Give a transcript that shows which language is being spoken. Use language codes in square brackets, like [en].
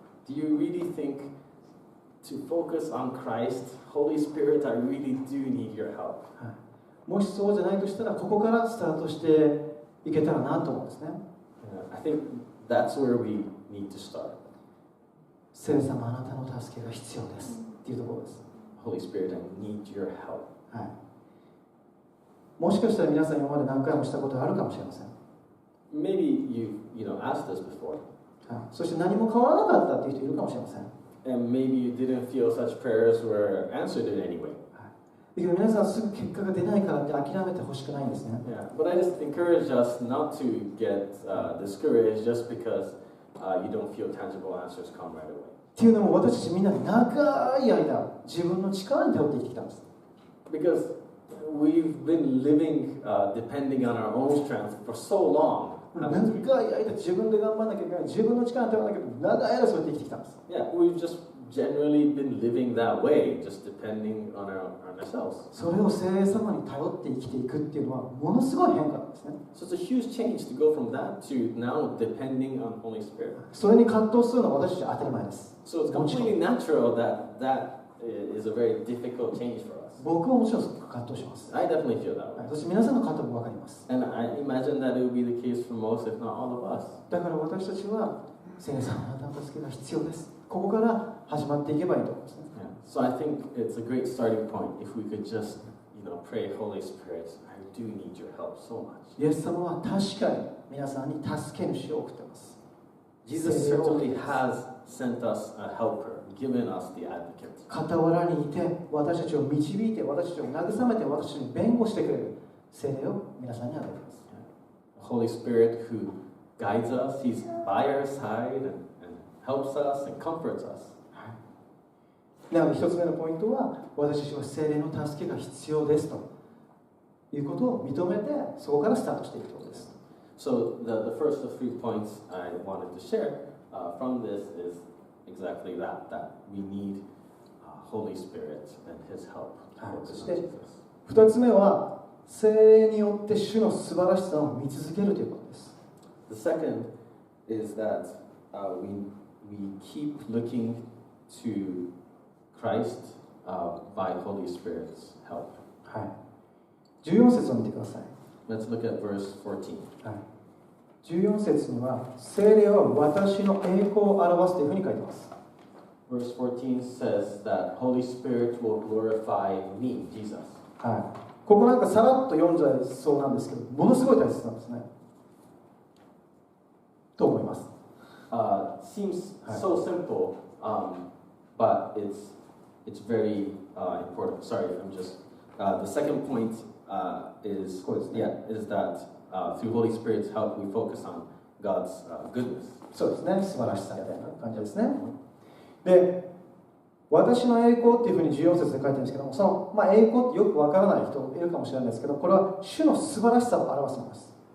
[en] Do you really think to focus on Christ, Holy Spirit, I really do need your help? [ja] はい、もしそうじゃないとしたらここからスタートしていけたらなと思うんですね。 [en] I think that's where we need to start. [ja] 聖霊様あなたの助けが必要ですっていうところです。 [en] Holy Spirit, I need your help. [ja] はい、もしかしたら皆さん今まで何回もしたことがあるかもしれません。 [en] Maybe you asked this before. [ja] はい、そして何も変わらなかったっていう人いるかもしれません。 [en] And maybe you didn't feel such prayers were answered in any way. [ja] だけど皆さんすぐ結果が出ないからって諦めてほしくないんですね。 [en] Yeah, but I just encourage us not to get discouraged just because you don't feel tangible answers come right away. [ja] っていうのも私たちみんな長い間自分の力に頼って生きてきたんです。 [en] Because we've been living depending on our own strength for so long. [ja] 長い間自分で頑張らなきゃいけない、自分の力に頼らなきゃいけない、長い間そうやって生きてきたんです。 [en] Yeah, we've just generally been living that way, just depending on ourselves. [ja] それを聖霊様に頼って生きていくっていうのはものすごい変化なんですね。 [en] So it's a huge change to go from that to now depending on Holy Spirit. [ja] それに葛藤するのは私たちは当たり前です。 [en] So it's completely natural that is a very difficult change for us. [ja] 僕ももちろん葛藤します。 [en] I definitely feel that [ja] は [en] way. [ja] い、そして皆さんの葛藤も分かります。 [en] And I imagine that it would be the case for most, if not all of us. [ja] だから私たちは聖霊様あなたの助けが必要です。ここから始まっていけばいいと思いますね。 [en] Yeah. So I think it's a great starting point if we could just, pray, Holy Spirit, I do need your help so much. [ja] イエス様は確かに皆さんに助け主を送っています。 [en] Jesus certainly has sent us a helper, given us the advocate. [ja] 傍らにいて私たちを導いて私たちを慰めて私たちに弁護してくれる聖霊を皆さんに与えています。 [en] The Holy Spirit who guides us, He's by our side and helps us and comforts us. [ja] なので一つ目のポイントは、私たちは聖霊の助けが必要ですということを認めて、そこからスタートしていくことです。 [en] So the first of 3 points I wanted to share from this is exactly that we need Holy Spirit and His help. [ja] そして2つ目は、聖霊によって主の素晴らしさを見続けるということです。 [en] The second is that we keep looking to Christ by Holy Spirit's help. [ja] はい。14節を見てください。 [en] Let's look at verse 14. [ja] はい。 14節には、聖霊は私の栄光を表すというふうに書いています。 [en] Verse 14 says that Holy Spirit will glorify me, Jesus. [ja] はい。ここなんかさらっと読んじゃいそうなんですけど、ものすごい大切なんですね。と思います。 [en] Seems so simple, but it's very important. Sorry, I'm just the second point is that through Holy Spirit's help we focus on God's goodness. [ja] そうですね、素晴らしさみたいな感じですね。で、私の栄光っていうふうに14節で書いてるんですけども、その、栄光ってよくわからない人いるかもしれないですけど、これは主の素晴らしさを表すんです。